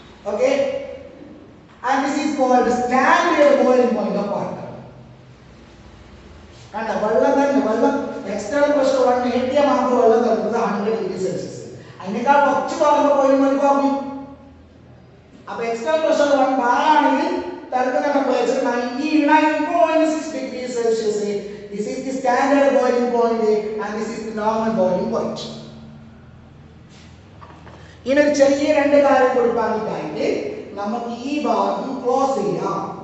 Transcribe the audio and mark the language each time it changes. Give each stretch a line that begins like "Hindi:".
English: Okay, and this is called standard boiling point of water.
Malayalam: കണ്ട, വെള്ളം external pressure 1 atm ആകുമ്പോൾ വെള്ളം തിളക്കുന്നത് 100 degree Celsius. അതിനേക്കാൾ കുറച്ച് കുറവുള്ള ബോയിലിംഗ് പോയിന്റ് കുറഞ്ഞു. അപ്പൊ എക്സ്റ്റേണൽ പ്രഷർ 1 bar ആണെങ്കിൽ തിളക്കുന്ന temperature 99.6 degree Celsius.
English: This is the standard boiling point and this is the normal boiling point.
Malayalam: ഇനി ഒരു ചെറിയ രണ്ട് കാര്യം കൂടി പറഞ്ഞിട്ടായിട്ട് നമുക്ക് ഈ ഭാഗം ക്ലോസ് ചെയ്യാം.